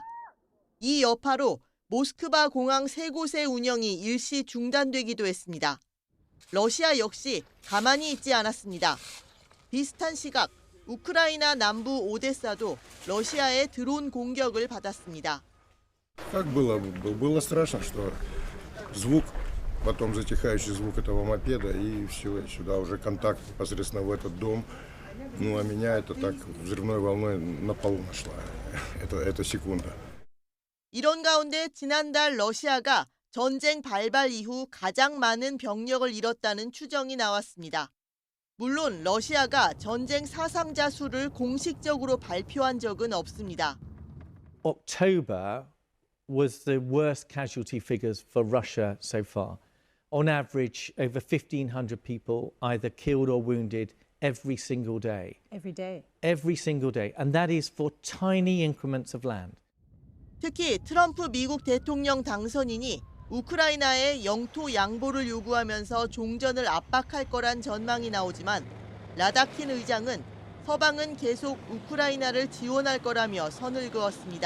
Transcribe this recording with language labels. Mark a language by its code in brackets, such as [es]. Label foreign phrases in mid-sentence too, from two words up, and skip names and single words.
[ko] 이 여파로 모스크바 공항 3곳의 운영이 일시 중단되기도 했습니다. 러시아 역시 가만히 있지 않았습니다. 비슷한 시각 우크라이나 남부 오데사도 러시아의 드론 공격을 받았습니다. [ru] Как было страшно, что звук, потом затихающий звук этого мопеда и все, сюда уже контакт непосредственно в этот дом. Ну а меня это так взрывной волной на полу нашла. Это секунда. [ko] 이런 가운데 지난달 러시아가 전쟁 발발 이후 가장 많은 병력을 잃었다는 추정이 나왔습니다. 물론 러시아가 전쟁 사상자 수를 공식적으로 발표한 적은 없습니다. [en] October was the worst casualty figures for Russia so far. on average, over 1,500 people either killed or wounded every single day. Every day. Every single day. And that is for tiny increments of land. [ko] 특히 트럼프 미국 대통령 당선인이 우크라이나의 영토 양보를 요구하면서 종전을 압박할 거란 전망이 나오지만 라다킨 의장은 서방은 계속 우크라이나를 지원할 거라며 선을 그었습니다.